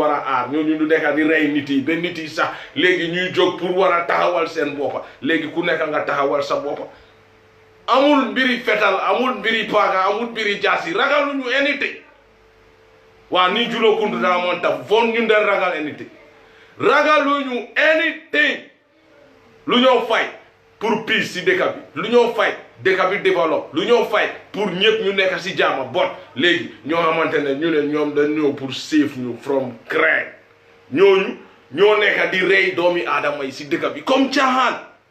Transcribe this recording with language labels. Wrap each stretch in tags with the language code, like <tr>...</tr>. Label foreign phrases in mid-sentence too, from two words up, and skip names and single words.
<wo>war a aar ñoo ñu nekk di rey nit yi ba nit yi sax léegi ñuy jóg pour war a taxawal seen boppa léegi ku nekk nga taxawal sa boppa amul mbiri fetal amul mbiri paaka amul mbiri jaasi ragaluñu anything waa ni Julo Kuntu daa moon taf fon ñun den ragal anything ragaluñu anything lu ñoo fay pour peace si dëkk bi lu ñoo fay dëkk bi développe lu ñoo fay pour ñëpp ñu nekk si jaama bon léegi ñoo xamante ne ñu ne ñoom dañ ñëw pour save ñu</wo> <en>from crime</en> <wo>ñooñu ñoo nekk di rey doomi aadama yi si dëkk bi comme caaxaan</wo>